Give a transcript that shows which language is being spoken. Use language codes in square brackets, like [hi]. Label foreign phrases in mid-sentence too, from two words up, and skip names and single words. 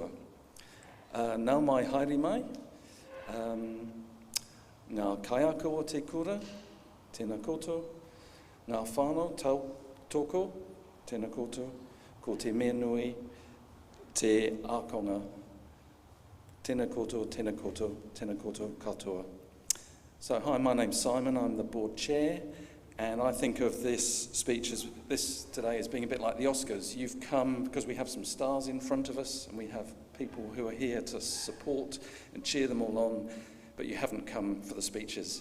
[mi] Nā mai haere mai, ngā kaiaka o te kura, tēnā koutou, ngā whānau tōko, tēnā koutou, ko te mea nui, te ākonga, tēnā koutou, tēnā koutou, tēnā koutou katoa. [en] So, hi, my name's Simon, I'm the board chair, and I think of this speech today as being a bit like the Oscars. You've come because we have some stars in front of us, and we have people who are here to support and cheer them all on, but you haven't come for the speeches.